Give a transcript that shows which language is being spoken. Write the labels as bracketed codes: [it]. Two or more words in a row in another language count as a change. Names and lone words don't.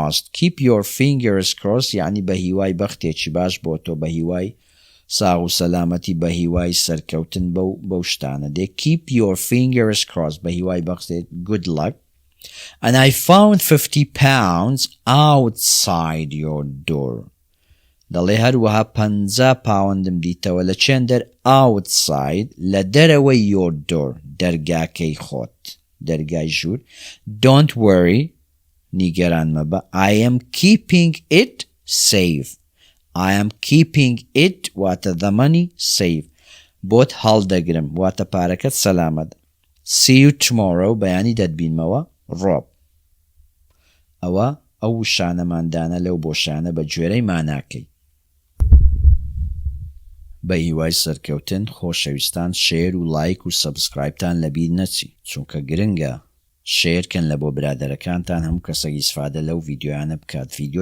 [en] Keep your fingers crossed [ckb] یعنی بە هیوای بەختێکی باش بۆ تۆ بە هیوای ساغ و سەلامەتی بە هیوای سەرکەوتن بەو شتانە دێ. [en] keep your fingers crossed [ckb] بە هیوای بەخسێت [en] good luck. And I found 50 pounds outside your door. [ckb] دەڵێ هەروەها 50 پاوەندم دیتەوە لە چێندەر outside لە دەرەوەی [en] your door [ckb] دەرگاکەی خۆت دەرگای ژوور. [en] Don't worry [ckb] نیگەران مەبە. [en] I am keeping it safe. I am keeping it واتە the money safe. [ckb] بۆت هەڵدەگرم واتە پارەکەت سەلامەت. [en] See you tomorrow [ckb] بەیانی دەتبینمەوە ڕۆب. ئەوە ئەو شانەماندانە لەو بۆشانە بە گوێرەی ماناکەی. بە هیوای سەرکەوتن خۆشەویستان شێر و لایک و سەبسکرایبتان لەبیر نەچی چونکە گرنگە شێرکەن لە بۆ برادەرەکانتان هەموو کەسێکی ئیسفادە لەو ڤیدیۆیانە بکات.